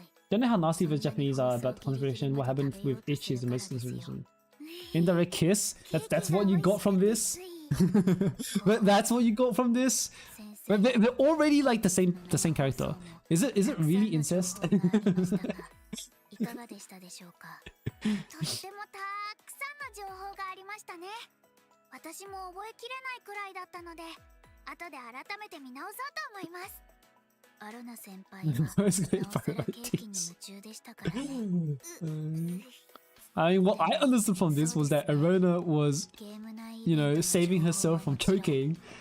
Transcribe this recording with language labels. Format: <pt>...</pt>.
<en>Don't know how nasty the Japanese are about the configuration. What happened with itch is the most inspiration. Indirect kiss. That's what you got from this. But that's what you got from this. But they're already like the same character. Is it really incest?</en> <ja>いかがでしたでしょうか。とってもたくさんの情報がありましたね。私も覚えきれないくらいだったので、後で改めて見直そうと思います。アロナ先輩はなおさらケーキに夢中でしたからね。</ja> <en>I mean, what I understood from this was that Arona was, you know, saving herself from choking.</en>